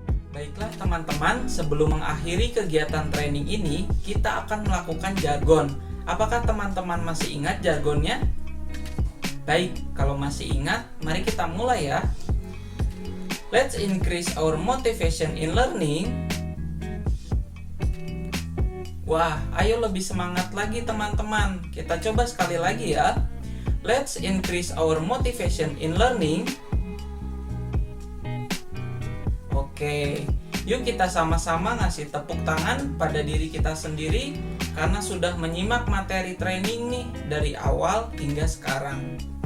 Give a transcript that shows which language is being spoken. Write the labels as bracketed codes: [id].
[id] Baiklah teman-teman, sebelum mengakhiri kegiatan training ini, kita akan melakukan jargon. Apakah teman-teman masih ingat jargonnya? Baik, kalau masih ingat, mari kita mulai ya. [en] Let's increase our motivation in learning. [id] Wah, ayo lebih semangat lagi teman-teman. Kita coba sekali lagi ya. [en] Let's increase our motivation in learning. [id] Oke, yuk kita sama-sama ngasih tepuk tangan pada diri kita sendiri karena sudah menyimak materi training nih dari awal hingga sekarang.